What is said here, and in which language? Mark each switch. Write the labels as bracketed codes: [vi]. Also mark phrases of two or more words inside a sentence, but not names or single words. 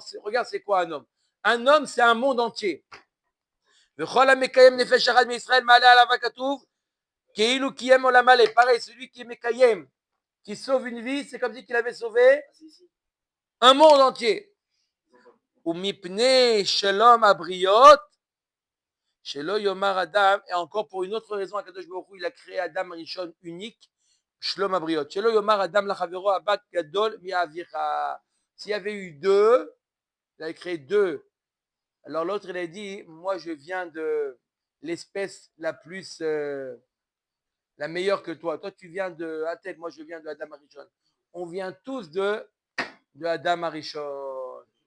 [fr] Regarde, c'est quoi un homme? Un homme, c'est un monde entier. Pareil, celui qui est Mekayem, qui sauve une vie, c'est comme si qu'il avait sauvé un monde entier. [he] ומפני שלום הבריות, שלא יאמר אדם, [fr] et encore pour une autre raison, [he] הקדוש ברוך הוא, [fr] il a créé Adam Rishon unique, [he] שלום הבריות. שלא יאמר אדם לחברו אבא גדול מאביך. [fr] S'il y avait eu deux, il avait créé deux. Alors l'autre, il a dit, moi je viens de l'espèce la plus, la meilleure que toi. Toi tu viens de Atel, moi je viens de Adam Rishon. On vient tous de Adam Rishon.